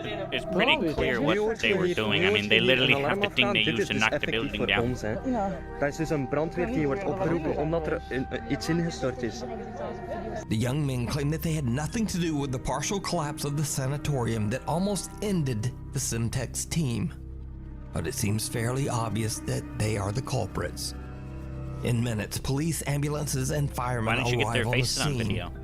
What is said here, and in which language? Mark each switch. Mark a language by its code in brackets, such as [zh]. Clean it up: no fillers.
[en] It's pretty clear what they were doing. I mean, they literally have the thing they used to knock the building down. [nl] Dat is dus een brandweer die wordt opgeroepen omdat er iets ingestort is. [en] The young men claim that they had nothing to do with the partial collapse of the sanatorium that almost ended the Simtex team. But it seems fairly obvious that they are the culprits. In minutes, police, ambulances, and firemen arrive on the scene.